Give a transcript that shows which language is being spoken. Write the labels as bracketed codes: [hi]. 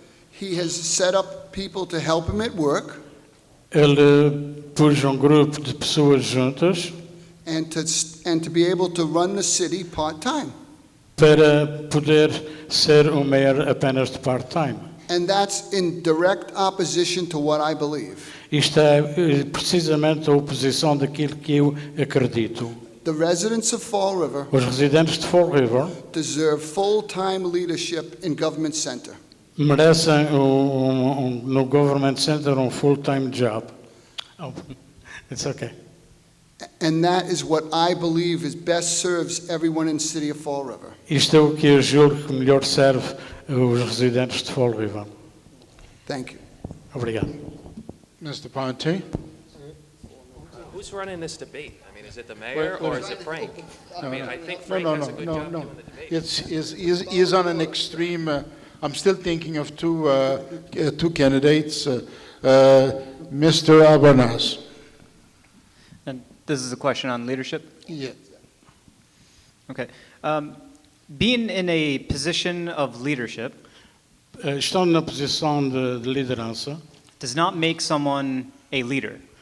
[en] He has set up people to help him at work [pt] Ele pôs um grupo de pessoas juntas [en] and to be able to run the city part-time. [pt] para poder ser o mayor apenas de part-time. [en] And that's in direct opposition to what I believe. [pt] Isto é precisamente a oposição daquilo que eu acredito. [en] The residents of Fall River [pt] Os residentes de Fall River [en] deserve full-time leadership in Government Center. [pt] merecem no Government Center um [en] full-time job. Oh, it's okay. And that is what I believe is best serves everyone in the city of Fall River. [pt] Isto é o que eu julgo que melhor serve os residentes de Fall River. [en] Thank you. [pt] Obrigado. [en] Mr. Ponte? Who's running this debate? I mean, is it the mayor or is it Frank? I mean, I think Frank No, does a good job doing the debate. It's on an extreme, I'm still thinking of two candidates, Mr. Albanaz. And this is a question on leadership. Yeah. Okay. Being in a position of leadership [pt] Estão na posição de liderança, [en] does not make someone a leader.